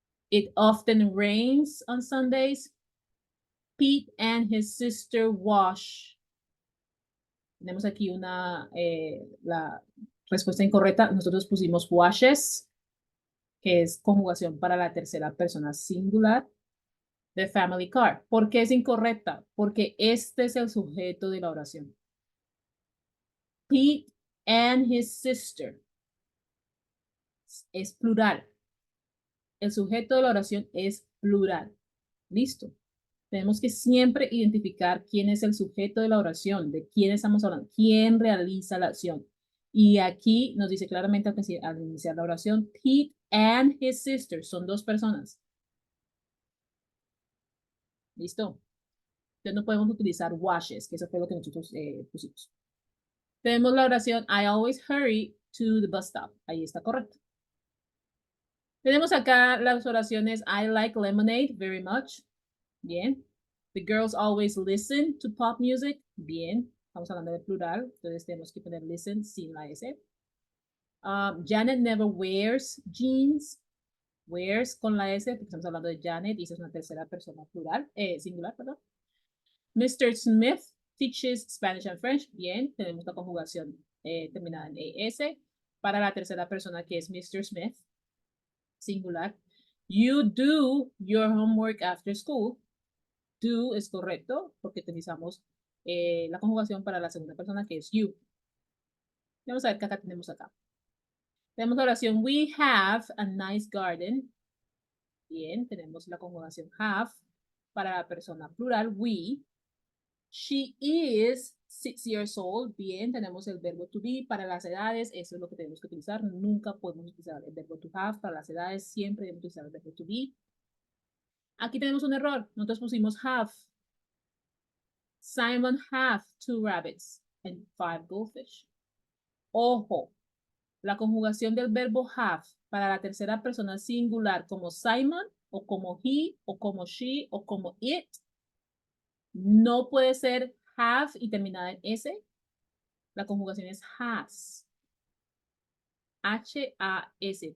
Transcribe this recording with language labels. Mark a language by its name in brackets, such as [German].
[English] It often rains on Sundays. Pete and his sister wash. [Spanish] Tenemos aquí la respuesta incorrecta. Nosotros pusimos washes, que es conjugación para la tercera persona singular de [English] family car. [Spanish] ¿Por qué es incorrecta? Porque este es el sujeto de la oración. [English] Pete and his sister. [Spanish] Es plural. El sujeto de la oración es plural. Listo. Tenemos que siempre identificar quién es el sujeto de la oración, de quién estamos hablando, quién realiza la acción. Y aquí nos dice claramente al iniciar la oración, [English] Pete and his sister, [Spanish] son dos personas. ¿Listo? Entonces no podemos utilizar washes, que eso fue lo que nosotros pusimos. Tenemos la oración, [English] I always hurry to the bus stop. [Spanish] Ahí está correcto. Tenemos acá las oraciones, [English] I like lemonade very much. [Spanish] Bien. [English] The girls always listen to pop music. [Spanish] Bien. Estamos hablando de plural, entonces tenemos que poner listen sin la S. [English] Janet never wears jeans. [Spanish] Wears con la S, porque estamos hablando de Janet y esa es una tercera persona plural, singular, perdón. [English] Mr. Smith teaches Spanish and French. [Spanish] Bien, tenemos la conjugación terminada en ES para la tercera persona que es Mr. Smith, singular. [English] You do your homework after school. [Spanish] Do es correcto porque utilizamos la conjugación para la segunda persona que es you. Vamos a ver qué acá tenemos acá. Tenemos la oración [English] we have a nice garden. [Spanish] Bien, tenemos la conjugación have para la persona plural we. [English] She is 6 years old. [Spanish] Bien, tenemos el verbo to be para las edades. Eso es lo que tenemos que utilizar. Nunca podemos utilizar el verbo to have para las edades. Siempre debemos utilizar el verbo to be. Aquí tenemos un error. Nosotros pusimos have. [English] Simon have 2 rabbits and 5 goldfish. [Spanish] Ojo, la conjugación del verbo have para la tercera persona singular como Simon o como he o como she o como it no puede ser have y terminada en s. La conjugación es has. H-A-S.